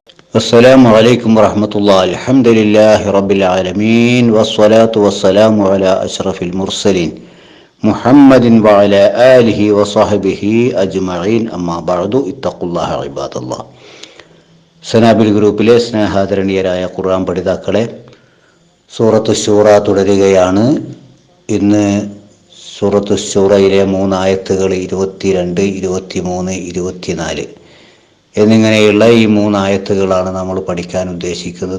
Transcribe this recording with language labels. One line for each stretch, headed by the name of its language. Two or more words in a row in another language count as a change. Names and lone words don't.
Arabic: السلام عليكم ورحمة الله. الحمد لله رب العالمين والصلاة والسلام على أشرف المرسلين محمد وعلى آله وصحبه أجمعين. أما بعد اتقوا الله عباد الله.
Malayalam: സനാബിൽ ഗ്രൂപ്പിലെ സ്നേഹാദരണീയരായ ഖുർആൻ പഠിതാക്കളെ, സൂറത്തു ശൂറ തുടരുകയാണ്. ഇന്ന് സൂറത്തു ശൂറയിലെ 3 ആയത്തുകൾ 22, 23, 24 എന്നിങ്ങനെയുള്ള ഈ 3 ആയത്തുകളാണ് നമ്മൾ പഠിക്കാൻ ഉദ്ദേശിക്കുന്നത്.